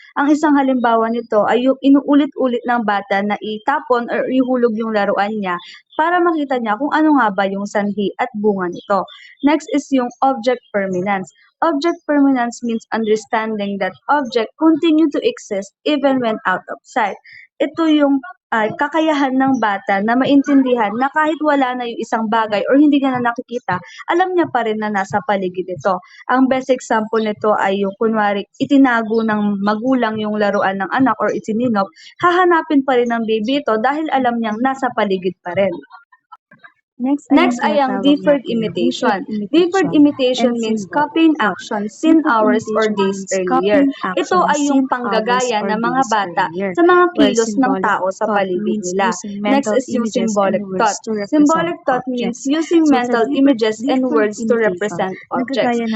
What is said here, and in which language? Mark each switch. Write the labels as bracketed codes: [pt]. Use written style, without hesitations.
[tl] Ang isang halimbawa nito ay yung inuulit-ulit ng bata na itapon or ihulog yung laruan niya para makita niya kung ano nga ba yung sanhi at bunga nito. [en] Next is [tl] yung [en] object permanence. Object permanence means understanding that object continue to exist even when out of sight. [tl] Ito yung kakayahan ng bata na maintindihan na kahit wala na yung isang bagay or hindi niya na nakikita, alam niya pa rin na nasa paligid ito. Ang [en] best example [tl] nito ay yung kunwari itinago ng magulang yung laruan ng anak or itininop, hahanapin pa rin ng baby ito dahil alam niyang nasa paligid pa rin. [en] Next [tl] ay ang deferred imitation. [en] Deferred imitation means copying actions seen hours or days earlier. [tl] Ito ay yung panggagaya ng mga bata sa mga kilos ng tao sa paligid nila. [en] Next is [tl] yung [en] symbolic thought. Symbolic thought means using mental images and words to represent objects.